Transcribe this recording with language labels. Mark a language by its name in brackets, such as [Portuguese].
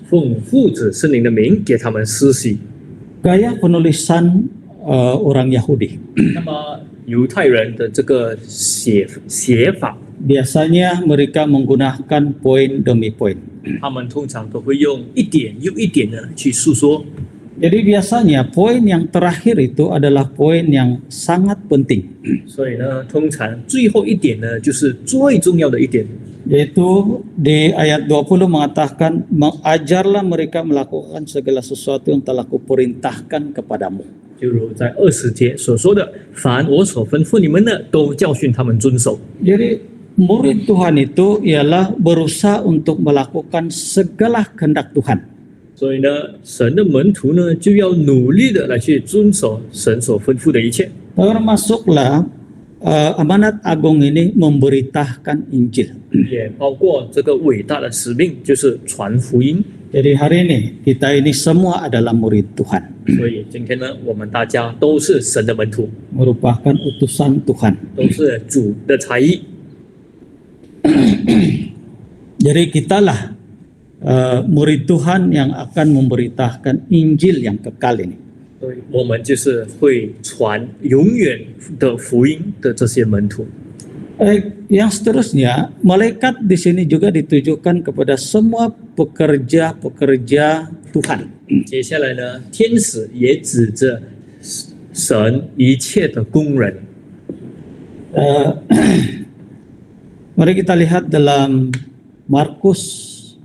[Chinese] 奉父子圣灵的名给他们施洗。 [Malay] Gaya penulisan orang Yahudi. [Chinese] 那么犹太人的这个写法， [Malay] Biasanya mereka menggunakan poin demi poin. [Chinese] 他们通常都会用一点又一点的去诉说。 [Malay] Jadi biasanya poin yang terakhir itu adalah poin yang sangat penting. [Chinese] 所以呢，通常最后一点呢，就是最重要的一点。 [Malay] Yaitu di ayat 20 mengatakan, mengajarlah mereka melakukan segala sesuatu yang telah kuperintahkan kepadamu. [Chinese] 就如在20节所说的，凡我所吩咐你们的，都教训他们遵守。 [Malay] Jadi murid Tuhan itu ialah berusaha untuk melakukan segala kehendak Tuhan. [Chinese] 所以呢，神的门徒呢，就要努力的来去遵守神所吩咐的一切。 [Malay] Termasuklah amanat agung ini memberitakan Injil. [Chinese] 也包括这个伟大的使命，就是传福音。 [Malay] Jadi hari ini kita ini semua adalah murid Tuhan, [Chinese] 所以今天呢，我们大家都是神的门徒， [Malay] merupakan utusan Tuhan. [Chinese] 都是主的才艺。 [Malay] Jadi kitalah murid Tuhan yang akan memberitakan Injil yang kekal ini. [Chinese] 所以我们就是会传永远的福音的这些门徒。 [Malay] Yang seterusnya, malaikat di sini juga ditujukan kepada semua pekerja-pekerja Tuhan. [Chinese] 接下来呢，天使也指着神一切的工人。 [Malay] Mari kita lihat dalam Markus